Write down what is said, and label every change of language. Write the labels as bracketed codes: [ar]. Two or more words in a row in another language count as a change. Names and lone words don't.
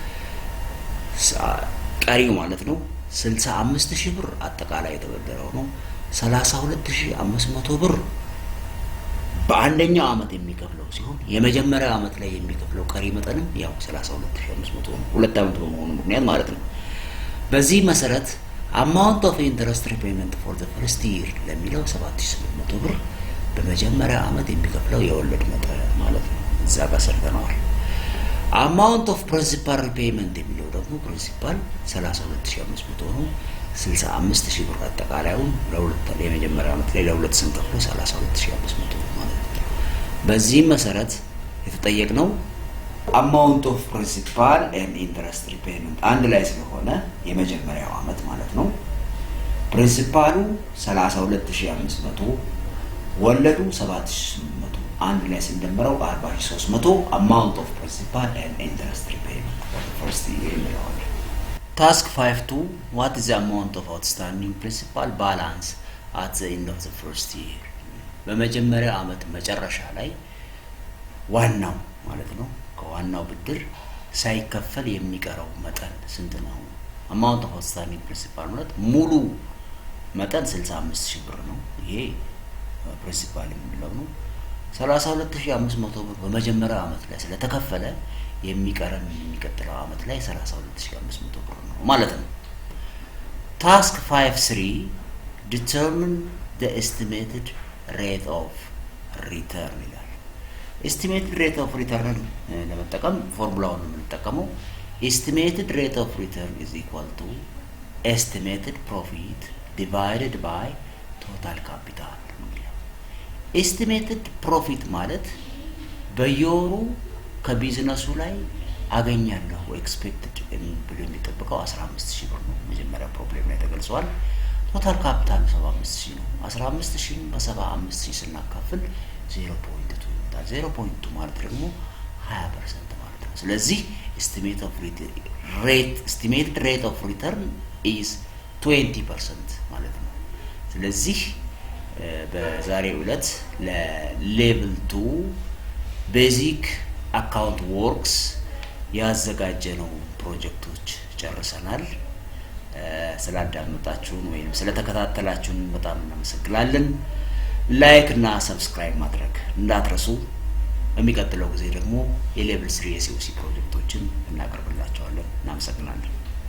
[am] ቀሪው ማለት ነው 65,000 ብር አጠቃላይ የተበደረው ነው። 32,500 ብር በአንደኛው አመት የሚከፍለው ሲሆን የመጀመሪያው አመት ላይ የሚከፍለው ቀሪ መጠንም ያው 32,500 ነው። ሁለት አመት በመሆኑ ምክንያት ማለት ነው። በዚህ መሰረት [en] amount of interest repayment for the first year [am] ለሚለው 7,800 ብር በመጀመሪያ አመት የሚከፍለው የወለድ መጠን ማለት ነው። እዛ ጋር ሰርተናል። [en] amount of principal repayment [am] የሚለው ደግሞ ፕሪንሲፓል 32,500 ነው። 65,000 ብር አጠቃላዩን ለሁለት የመጀመሪያ አመት ላይ ለሁለት ስንከፍለው 32,500 ነው ማለት ነው። በዚህ መሰረት የተጠየቅነው [en] amount of principal and interest repayment [am] አንድ ላይ ስለሆነ የመጀመሪያው አመት ማለት ነው። ፕሪንሲፓሉ [en] 32,500 [am] ወለዱ 7,800 አንድ ላይ ስንደምረው [en] 40,300 amount of principal and interest repayment for the first year ነው። Task 5.2 what is the amount of outstanding principal balance at the end of the first year? [am] በመጀመሪያ አመት መጨረሻ ላይ ዋናው ማለት ነው ከዋናው ብድር ሳይከፈል የሚቀረው መጠን ስንት ነው? [en] amount of outstanding principal [am] ማለት ሙሉ መጠን 65,000 ብር ነው። ይሄ ፕሪንሲፓል የሚለው ነው። 32,500 ብር በመጀመሪያው አመት ላይ ስለተከፈለ የሚቀረን የሚቀጥለው አመት ላይ 32,500 ብር ነው ማለት ነው። [en] ታስክ 5.3 determine the estimated rate of return ይላል። estimated rate of return [am] ለመጠቀም ፎርሙላውን [en] የምንጠቀመው estimated rate of return is equal to estimated profit divided by [am] total capital ነው። [en] estimated profit [am] ማለት በየወሩ ከቢዝነሱ ላይ አገኛለሁ ኤክስፔክትድ ብሎ የሚጠብቀው 15,000 ብር ነው። መጀመሪያ ፕሮብሌም ላይ ተገልጿል። [en] total capital [am] 75,000 ነው። 15,000 በ75,000 ስናካፍል 0.2 ይመጣል። 0.2 ማለት ደግሞ 20% ማለት ነው። ስለዚህ [en] estimated rate of return is 20% [am] ማለት ነው። ስለዚህ በዛሬው ዕለት ለሌቭል 2 [en] basic account works [am] ያዘጋጀነው ፕሮጀክቶች ጨርሰናል። ስላዳመጣችሁን ወይም ስለተከታተላችሁን በጣም እናመሰግናለን። ላይክ እና ሰብስክራይብ ማድረግ እንዳትረሱ። በሚቀጥለው ጊዜ ደግሞ የሌቭል 3 የሲኦሲ ፕሮጀክቶችን እናቀርብላችኋለን። እናመሰግናለን።